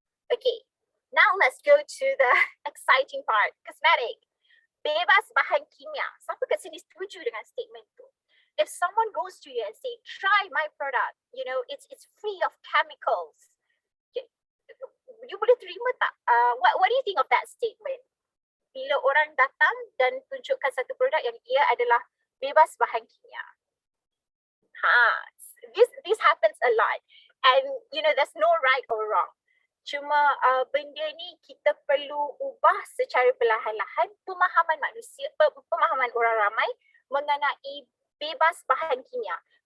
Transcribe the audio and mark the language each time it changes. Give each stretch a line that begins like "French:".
English: Okay, now let's go to the exciting part.
Malay: Cosmetic, bebas bahan kimia. Siapa kat sini setuju dengan statement tu?
English: If someone goes to you and say, try my product, you know, it's free of chemicals, you
Malay: boleh terima tak?
English: What do you think of that statement?
Malay: Bila orang datang dan tunjukkan satu produk yang ia adalah bebas bahan kimia.
English: This happens a lot, and you know there's no right or wrong.
Malay: Cuma benda ni kita perlu ubah secara perlahan-lahan pemahaman manusia, pemahaman orang ramai mengenai bebas bahan kimia.